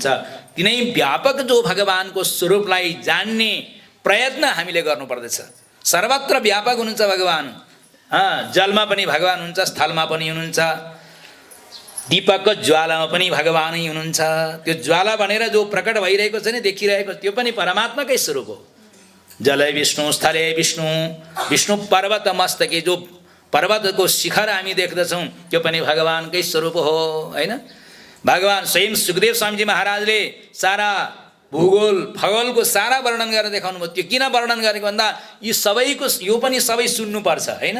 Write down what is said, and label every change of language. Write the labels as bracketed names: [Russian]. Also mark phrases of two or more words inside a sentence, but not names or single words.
[Nepali] तिनै व्यापक जो भगवानको स्वरूपलाई जान्ने प्रयत्न हामीले गर्नुपर्दछ। सर्वत्र व्यापक हुनुहुन्छ भगवान। जलमा पनि भगवान हुनुहुन्छ, स्थलमा पनि हुनुहुन्छ, दीपकको ज्वालामा पनि भगवानै हुनुहुन्छ। त्यो ज्वाला भनेर जो प्रकट भइरहेको छ नि, देखिरहेको, त्यो पनि परमात्माकै स्वरूप हो। [Sanskrit] जलै विष्णु स्थले विष्णु, विष्णु पर्वत मस्तके, [Nepali] जो पर्वतको शिखर हामी देख्दछौँ त्यो पनि भगवानकै स्वरूप हो, हैन? भगवान स्वयं सुखदेव स्वामीजी महाराजले सारा भूगोल खगोलको सारा वर्णन गरेर देखाउनु भयो। त्यो किन वर्णन गरेको भन्दा यी सबैको, यो पनि सबै सुन्नुपर्छ, हैन?